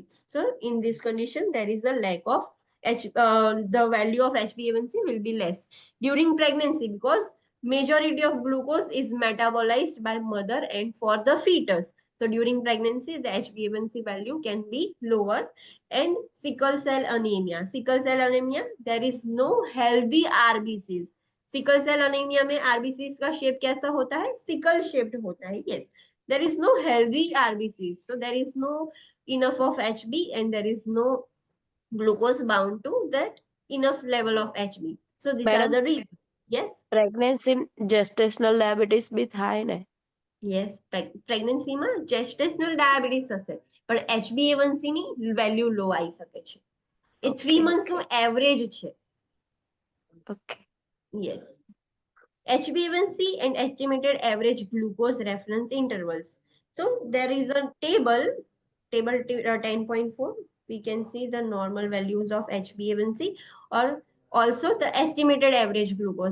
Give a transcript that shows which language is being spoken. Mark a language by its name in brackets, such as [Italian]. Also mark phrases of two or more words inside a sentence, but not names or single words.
[English] So in this condition, there is a lack of the value of HbA1c will be less during pregnancy, because majority of glucose is metabolized by mother and for the fetus. So during pregnancy, the HbA1c value can be lower. And sickle cell anemia. Sickle cell anemia, there is no healthy RBCs. [Hindi] सिकल सेल अनीमिया में आरबीसीज का शेप कैसा होता है? सिकल शेप्ड होता है. [English] यस, there is no healthy RBCs, so there is no enough of HB and there is no glucose bound to that enough level of HB. So these are Madam, the reasons. Yes. pregnancy gestational diabetes भी [Gujarati] થાય ને? Yes, pregnancy માં [English] gestational diabetes [Gujarati] હશે, પણ HbA1c ની વેલ્યુ લો આવી શકે છે. એ 3 months નો એવરેજ છે. [English] Okay. Yes. HbA1c and estimated average glucose reference intervals. So there is a table 10.4. We can see the normal values of HbA1c or also the estimated average glucose.